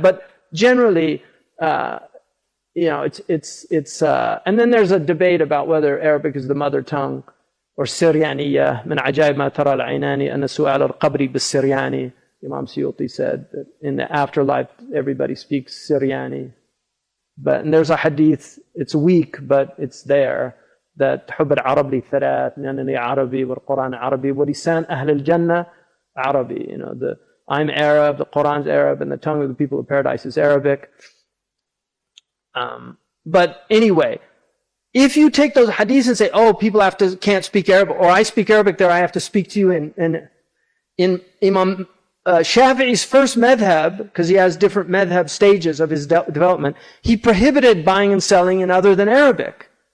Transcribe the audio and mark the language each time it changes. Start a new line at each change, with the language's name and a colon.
English: But generally, it's and then there's a debate about whether Arabic is the mother tongue or Syrianiyya.
Arabic: Min ajaib ma tara al-aynani anna su'al al-qabri bis-Syriani.
English: Imam Suyuti said that in the afterlife, everybody speaks Syriani. And there's a hadith, it's weak, but it's there, that
Arabic: حب العرب لي ثلاث لأنني عربي والقرآن عربي ولسان أهل الجنة عربي.
English: I'm Arab, the Quran's Arab, and the tongue of the people of paradise is Arabic. But anyway, if you take those hadiths and say, oh, people can't speak Arabic, or I speak Arabic there, I have to speak to you in Imam Shafi'i's first madhab, because he has different madhab stages of his development, he prohibited buying and selling in other than Arabic.